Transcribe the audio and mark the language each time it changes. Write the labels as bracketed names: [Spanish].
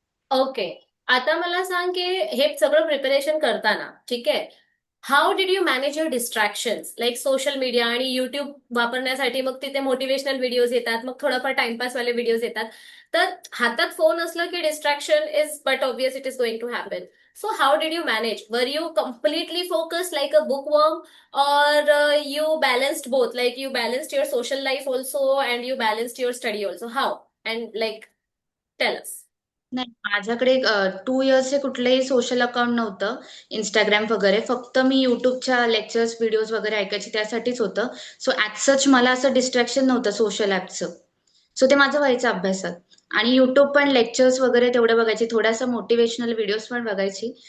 [Marathi] Okay, आता मला सांग की हे सगळं प्रिपरेशन करताना, ठीक आहे, [English] how did you manage your distractions, like social media [Marathi] आणि युट्यूब वापरण्यासाठी मग तिथे मोटिवेशनल व्हिडिओज येतात, मग थोडंफार टाइमपास वाले व्हिडिओज येतात. तर हातात फोन असलं की [English] Distraction is but obvious it is going to happen. So how did you manage, were you completely focus like a book worm, or you balanced both, like you balanced your social life also and you balanced your study also? How? And like, tell us. [Marathi] नाही, माझ्याकडे 2 years हे कुठलंही social account नव्हतं, Instagram वगैरे. फक्त मी युट्यूबच्या lectures, videos वगैरे ऐकायची त्यासाठीच होतं. सो ॲज सच मला असं डिस्ट्रॅक्शन नव्हतं सोशल ॲपचं. सो ते माझं व्हायचं अभ्यासात. आणि युट्यूब पण लेक्चर्स वगैरे तेवढं बघायची, थोडासा मोटिवेशनल व्हिडिओज पण बघायची.